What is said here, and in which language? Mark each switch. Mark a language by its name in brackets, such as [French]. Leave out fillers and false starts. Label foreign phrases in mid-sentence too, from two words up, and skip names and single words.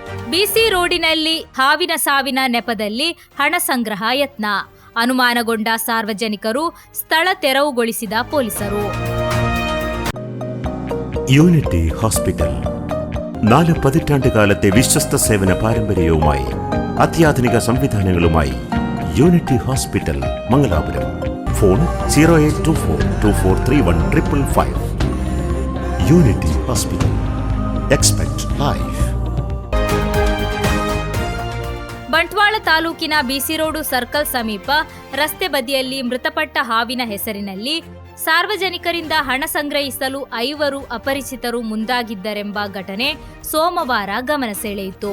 [Kannada] ಬಿಸಿ ರೋಡಿನಲ್ಲಿ ಹಾವಿನ ಸಾವಿನ ನೆಪದಲ್ಲಿ ಹಣ ಸಂಗ್ರಹ ಯತ್ನ. ಅನುಮಾನಗೊಂಡ ಸಾರ್ವಜನಿಕರು സ്ഥല ತೆರವುಗೊಳಿಸಿದ ಪೊಲೀಸರು. [Malayalam] യൂണിറ്റി ഹോസ്പിറ്റൽ 4 പതിറ്റാണ്ടുകാലത്തെ വിശ്വസ്ത സേവന പാരമ്പര്യവുമായി അത്യാധുനിക സംവിധാനങ്ങളുമായി യൂണിറ്റി ഹോസ്പിറ്റൽ മംഗലാപുരം. ഫോൺ 0824243155. യൂണിറ്റി ഹോസ്പിറ്റൽ. [English] expect life. [Kannada] ಬಂಟ್ವಾಳ ತಾಲೂಕಿನ ಬಿಸಿರೋಡು ಸರ್ಕಲ್ ಸಮೀಪ ರಸ್ತೆ ಬದಿಯಲ್ಲಿ ಮೃತಪಟ್ಟ ಹಾವಿನ ಹೆಸರಿನಲ್ಲಿ ಸಾರ್ವಜನಿಕರಿಂದ ಹಣ ಸಂಗ್ರಹಿಸಲು 5 ಅಪರಿಚಿತರು ಮುಂದಾಗಿದ್ದರೆಂಬ ಘಟನೆ ಸೋಮವಾರ ಗಮನ ಸೆಳೆಯಿತು.